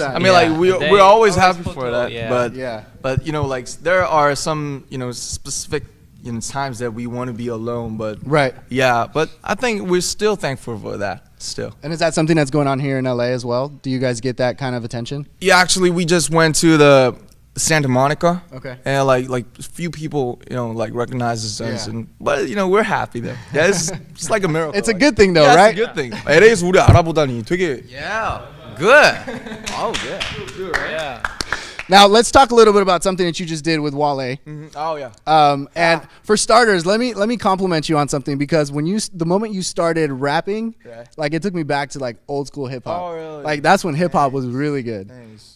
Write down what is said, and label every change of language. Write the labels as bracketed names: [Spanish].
[English] I mean, like we're always happy for that, but you know, like there are some, you know, specific, you know, times that we want to be alone, but but I think we're still thankful for that still. And is that something that's going on here in LA as well? Do you guys get that kind of attention? Yeah, actually, we just went to the Santa Monica. Okay. And like a few people, you know, like recognizes us, but you know, we're happy there. Yeah, it's like a miracle. It's a good thing though, right? It's a good thing. [Korean] LA에서 우리 알아보다니 되게 [English] good. Oh, good. Yeah. Now let's talk a little bit about something that you just did with Wale. Oh yeah. And for starters, let me compliment you on something, because when the moment you started rapping, like it took me back to like old school hip hop. Oh really? Like that's when hip hop was really good. Thanks.